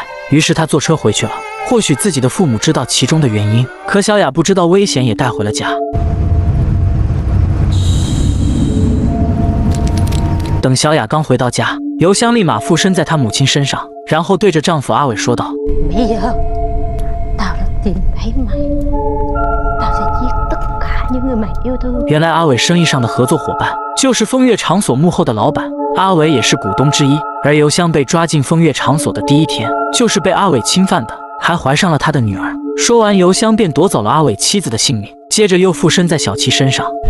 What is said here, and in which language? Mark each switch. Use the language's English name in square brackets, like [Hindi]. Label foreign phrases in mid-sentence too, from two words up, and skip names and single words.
[Chinese] 于是她坐车回去了，或许自己的父母知道其中的原因，可小雅不知道危险也带回了家。等小雅刚回到家，尤香立马附身在她母亲身上，然后对着丈夫阿伟说道： [Vietnamese] Bây giờ tao đã tìm thấy mày, tao sẽ giết tất cả [Chinese] 原来阿伟生意上的合作伙伴就是风月场所幕后的老板，阿伟也是股东之一。而邮箱被抓进风月场所的第一天，就是被阿伟侵犯的，还怀上了他的女儿。说完，邮箱便夺走了阿伟妻子的性命，接着又附身在小琪身上。